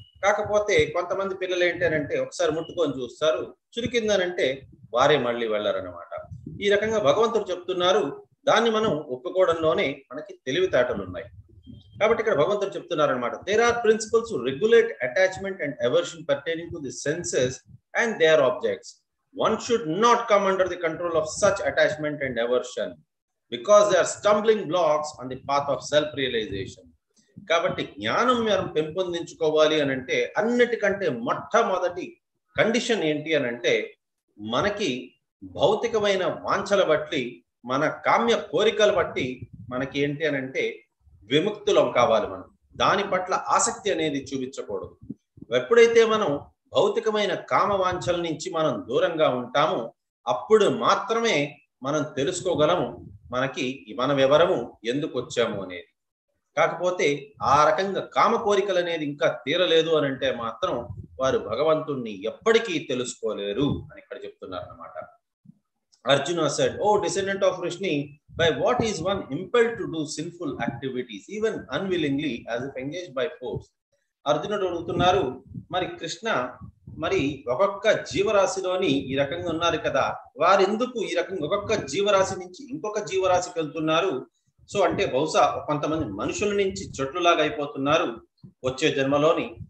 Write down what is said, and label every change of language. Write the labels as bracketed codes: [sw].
[te] కాకపోతే కొంతమంది పిల్లలు ఏంటంటే ఒకసారి ముట్టుకొని చూస్తారు, చురికిందనంటే వారే మళ్ళీ వెళ్ళరనమాట. ఈ రకంగా భగవంతుడు చెప్తున్నారు. దాన్ని మనం ఒప్పుకోవడంలోనే మనకి తెలివితేటలు ఉన్నాయి. కాబట్టి ఇక్కడ భగవంతుడు చెప్తున్నారు అనమాట, [en] There are principles to regulate attachment and aversion pertaining to the senses and their objects. One should not come under the control of such attachment and aversion because they are stumbling blocks on the path of self-realization. [te] కాబట్టి జ్ఞానం మనం పెంపొందించుకోవాలి అని అంటే అన్నిటికంటే మొట్టమొదటి condition ఏంటి అని అంటే మనకి భౌతికమైన వాంఛల బట్టి, మన కామ్య కోరికల బట్టి మనకి ఏంటి అని అంటే విముక్తులం కావాలి. మనం దాని పట్ల ఆసక్తి అనేది చూపించకూడదు. ఎప్పుడైతే మనం భౌతికమైన కామవాంఛల నుంచి మనం దూరంగా ఉంటామో అప్పుడు మాత్రమే మనం తెలుసుకోగలము మనం ఎవరము, ఎందుకు వచ్చాము అనేది. కాకపోతే ఆ రకంగా కామ కోరికలు అనేది ఇంకా తీరలేదు అని అంటే మాత్రం వారు భగవంతుణ్ణి ఎప్పటికీ తెలుసుకోలేరు అని ఇక్కడ చెప్తున్నారు అన్నమాట. [en] Arjuna said, "Oh descendant of Vrishni, by what is one impelled to do sinful activities, even unwillingly, as if engaged by force?" [te] అర్జునుడు అడుగుతున్నారు, మరి కృష్ణ, మరి ఒక్కొక్క జీవరాశిలోని ఈ రకంగా ఉన్నారు కదా, వారెందుకు ఈ రకంగా ఒక్కొక్క జీవరాశి నుంచి ఇంకొక జీవరాశికి వెళ్తున్నారు? సో అంటే బహుశా కొంతమంది మనుషుల నుంచి చెట్లులాగా అయిపోతున్నారు వచ్చే జన్మలోని.